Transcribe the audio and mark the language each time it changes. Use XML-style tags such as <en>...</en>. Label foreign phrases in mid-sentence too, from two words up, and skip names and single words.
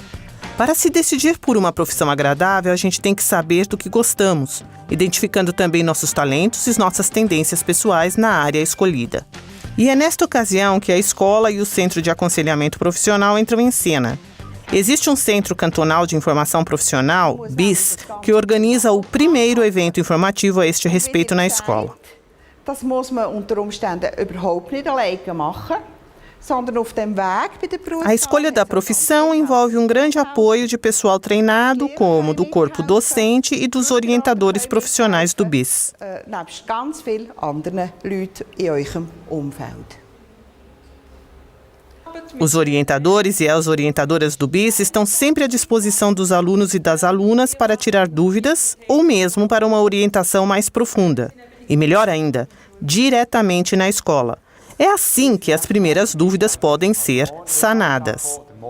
<pt>Para se decidir por uma profissão agradável, a gente tem que saber do que gostamos, identificando também nossos talentos e nossas tendências pessoais na área escolhida. E é nesta ocasião que a escola e o Centro de Aconselhamento Profissional entram em cena. Existe um Centro Cantonal de Informação Profissional, BIS, que organiza o primeiro evento informativo a este respeito na escola.</pt> <de>Das muss man unter Umständen überhaupt nicht alleine machen, sondern auf dem Weg bei der Berufswahl.</de> <pt>A escolha da profissão envolve um grande apoio de pessoal treinado, como do corpo docente e dos orientadores profissionais do BIS.</pt> <de>Nebst ganz vielen anderen Leuten in eurem Umfeld.</de> <pt>Os orientadores e as orientadoras do BIS estão sempre à disposição dos alunos e das alunas para tirar dúvidas ou mesmo para uma orientação mais profunda. E melhor ainda, diretamente na escola. É assim que as primeiras dúvidas podem ser sanadas.</pt>